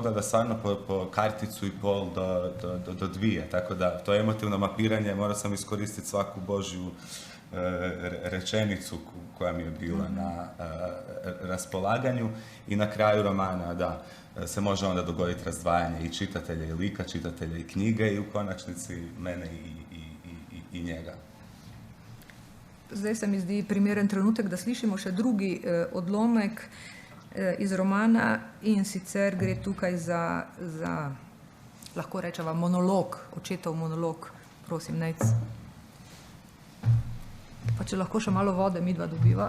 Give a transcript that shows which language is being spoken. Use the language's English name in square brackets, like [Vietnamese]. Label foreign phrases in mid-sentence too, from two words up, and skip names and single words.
[Croatian] pogleda stvarno po karticu i pol do 2, tako da to emotivno mapiranje morao sam iskoristiti svaku Božju rečenicu koja mi je bila na raspolaganju i na kraju romana da se može onda dogoditi razdvajanje i čitatelja i lika, čitatelja i knjige i u konačnici mene i njega. [Slovenian] Zdaj se mi zdi primeren trenutek, da slišimo še drugi odlomek iz romana in sicer gre tukaj za lahko rečeva monolog, očetov monolog. Prosim, Nejc. Pa če lahko še malo vode midva dobiva.